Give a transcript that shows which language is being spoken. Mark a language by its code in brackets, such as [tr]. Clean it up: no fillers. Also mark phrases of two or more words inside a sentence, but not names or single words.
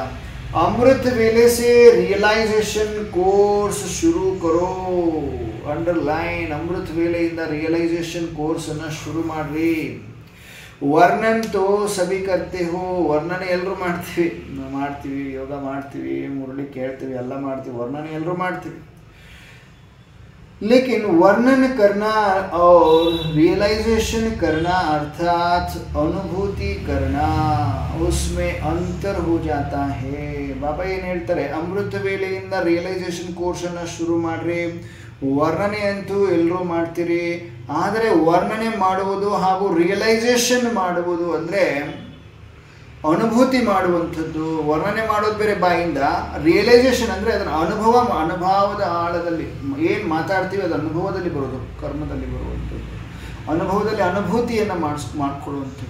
[hi] अमृत वेले से [en] realization course [hi] शुरू करो. [kn] ಅಂಡರ್ಲೈನ್, ಅಮೃತ ವೇಳೆಯಿಂದ [en] realization course-annu [kn] ಶುರು ಮಾಡಿರಿ. [hi] वर्णन तो सभी करते हो. [kn] ವರ್ಣನೆ ಎಲ್ಲರೂ ಮಾಡ್ತೀವಿ, ಯೋಗ ಮಾಡ್ತೀವಿ, ಮುರಳಿ ಕೇಳ್ತೀವಿ, ಎಲ್ಲ ಮಾಡ್ತೀವಿ, ವರ್ಣನೆ ಎಲ್ಲರೂ ಮಾಡ್ತೀವಿ. [hi] लेकिन वर्णन करना और रियलाइजेशन करना अर्थात अनुभूति करना उसमें अंतर हो जाता है. [kn] ಬಾಬಾ ಏನು ಹೇಳ್ತಾರೆ? ಅಮೃತ ವೇಳೆಯಿಂದ [en] realization course-annu [kn] ಶುರು ಮಾಡ್ರಿ. ವರ್ಣನೆ ಅಂತೂ ಎಲ್ಲರೂ ಮಾಡ್ತೀರಿ, ಆದರೆ ವರ್ಣನೆ ಮಾಡುವುದು ಹಾಗೂ ರಿಯಲೈಸೇಷನ್ ಮಾಡುವುದು ಅಂದರೆ ಅನುಭೂತಿ ಮಾಡುವಂಥದ್ದು. ವರ್ಣನೆ ಮಾಡೋದು ಬೇರೆ ಬಾಯಿಂದ, ರಿಯಲೈಸೇಷನ್ ಅಂದರೆ ಅದನ್ನು ಅನುಭವದ ಆಳದಲ್ಲಿ ಏನು ಮಾತಾಡ್ತೀವಿ ಅದು ಅನುಭವದಲ್ಲಿ ಬರೋದು, ಕರ್ಮದಲ್ಲಿ ಬರುವಂಥದ್ದು, ಅನುಭವದಲ್ಲಿ ಅನುಭೂತಿಯನ್ನು ಮಾಡಿಕೊಳ್ಳುವಂಥದ್ದು.